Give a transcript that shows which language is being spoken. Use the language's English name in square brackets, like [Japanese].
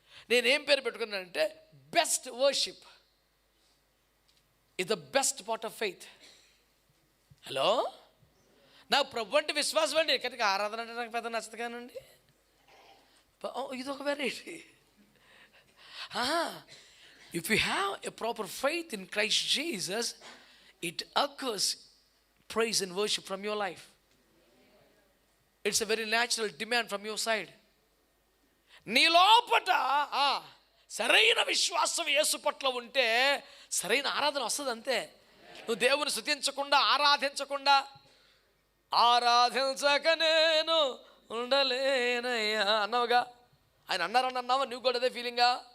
[Telugu] నేనేం పేరు పెట్టుకున్నానంటే [English] Best worship is the best part of faith. [Telugu] Hello, నాకు ప్రభు అంటే విశ్వాసం అండి, కానీ ఆరాధన అంటే నాకు పెద్ద నచ్చదు కానండి. ఇదొక variety. [English] If you have a proper faith in Christ Jesus, it occurs praise and worship from your life. It's a very natural demand from your side. [Telugu] నీ లోపట సరైన విశ్వాసం యేసు పట్ల ఉంటే సరైన ఆరాధన వస్తుంది. అంతే. నువ్వు దేవుని స్తుతించకుండా, ఆరాధించకుండా, ఆరాధించక నేను ఉండలేనయ్యా అన్నావుగా. ఆయన అన్నారని అన్నావా? నువ్వు కూడా అదే ఫీలింగా?